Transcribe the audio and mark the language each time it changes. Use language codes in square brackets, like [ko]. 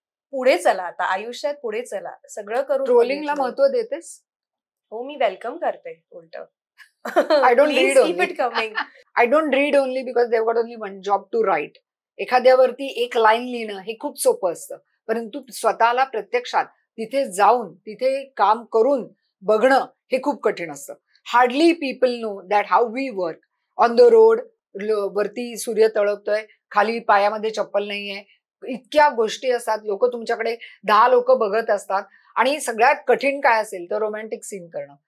[mr] पुढे चला, आता आयुष्यात पुढे चला, सगळं करून. ट्रोलिंगला महत्व देतेस? हो, मी वेलकम करते उलट. [en] I don't read only. Keep it coming. I don't read only because they've got only one job to write. [mr] एखाद्यावरती एक लाईन लिहिणं हे खूप सोपं असतं, परंतु स्वतःला प्रत्यक्षात तिथे जाऊन तिथे काम करून बघणं हे खूप कठीण असतं. [en] Hardly people know that how we work on the road. [mr] वरती सूर्य तळपतोय, खाली पायामध्ये चप्पल नाहीये, इतक्या गोष्टी असतात, लोक तुमच्याकडे 10 लोक बघत असतात, आणि सगळ्यात कठीण काय असेल तर रोमॅन्टिक सीन करणं.